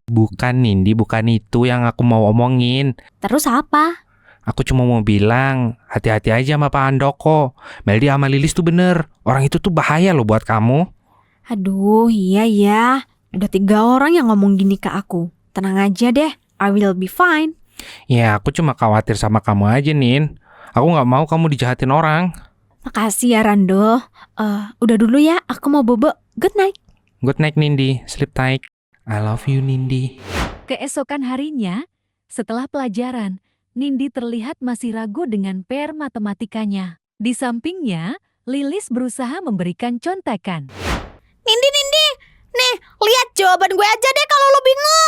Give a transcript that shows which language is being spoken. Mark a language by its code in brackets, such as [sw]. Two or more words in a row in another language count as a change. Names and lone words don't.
[id] bukan Nindi, bukan itu yang aku mau omongin. Terus apa? Aku cuma mau bilang, hati-hati aja sama Pak Handoko. Meldi sama Lilis tuh bener. Orang itu tuh bahaya loh buat kamu. Aduh, iya ya. Udah 3 orang yang ngomong gini ke aku. Tenang aja deh, [en] I will be fine. [id] Ya, aku cuma khawatir sama kamu aja, Nin. Aku gak mau kamu dijahatin orang. Makasih ya Rando. Udah dulu ya, aku mau bobo. [en] Good night. Good night Nindi, sleep tight. I love you Nindi. [id] Keesokan harinya, setelah pelajaran, Nindi terlihat masih ragu dengan PR matematikanya. Di sampingnya, Lilis berusaha memberikan contekan. Nindi, nih lihat jawaban gue aja deh kalau lo bingung.